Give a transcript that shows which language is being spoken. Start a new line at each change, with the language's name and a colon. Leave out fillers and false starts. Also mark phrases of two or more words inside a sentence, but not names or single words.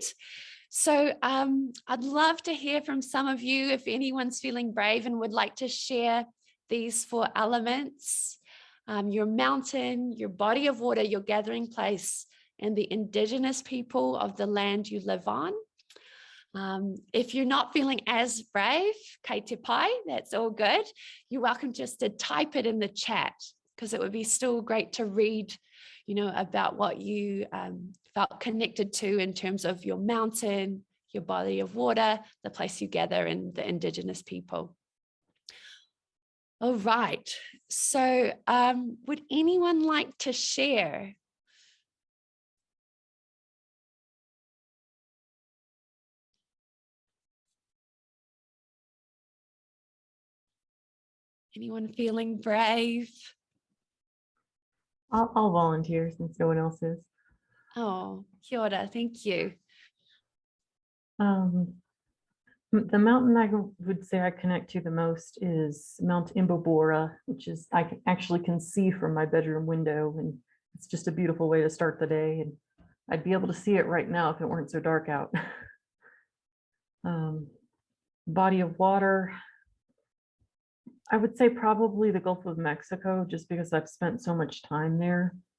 English: So I'd love to hear from some of you if anyone's feeling brave and would like to share these 4 elements, your mountain, your body of water, your gathering place, and the Indigenous people of the land you live on. If you're not feeling as brave,
Māori: kei te pai,
English: that's all good. You're welcome just to type it in the chat, because it would be still great to read, about what you felt connected to in terms of your mountain, your body of water, the place you gather, and the Indigenous people. All right. So would anyone like to share? Anyone feeling brave? I'll volunteer since no one else is.
Māori: Oh, kia ora,
English: thank you. The mountain I would say I connect to the most is Mount Imbabora, which is I actually can see from my bedroom window, and it's just a beautiful way to start the day. And I'd be able to see it right now if it weren't so dark out. Body of water, I would say probably the Gulf of Mexico, just because I've spent so much time there.